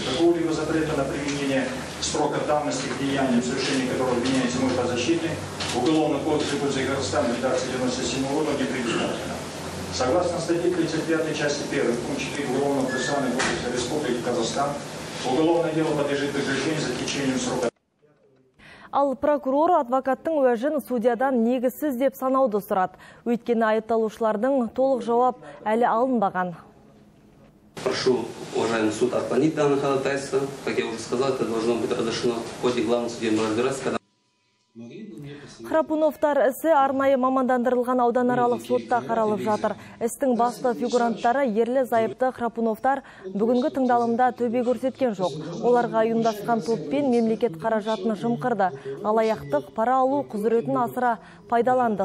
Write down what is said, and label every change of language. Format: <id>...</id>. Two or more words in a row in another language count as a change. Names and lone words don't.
<ru>Какого-либо запрета на применение срока давности к деяниям, совершение которого обвиняется мой подзащитный, в Уголовном кодексе Республики Казахстан редакции 1997 года не предусмотрено. Согласно статье 35 части 1 пункт 4 Уголовного процессуального кодекса Республики Казахстан, уголовное дело подлежит прекращению за течением срока.</ru> <kk>Ал прокурор адвокаттың уәжін судьядан негізсіз деп санауды сұрады. Өйткені айыпталушылардың толық жауап әлі алынбаған.</kk> <ru>Прошу, уважаемый суд, отклонить данное ходатайство. Как я уже сказал, это должно быть разрешено в ходе главного судебного разбирательства.</ru> <kk>Храпуновтар ісі арнайы мамандандырылған ауданаралық сотта қаралып жатыр. Істің басты фигуранттары ерлі зайыпты Храпуновтар бүгінгі тыңдалымда төбе көрсеткен жоқ. Оларға ұйымдасқан топпен мемлекет қаражатын жымқырды. Алаяқтық, пара алу құзыретін асыра пайдаланды.</kk>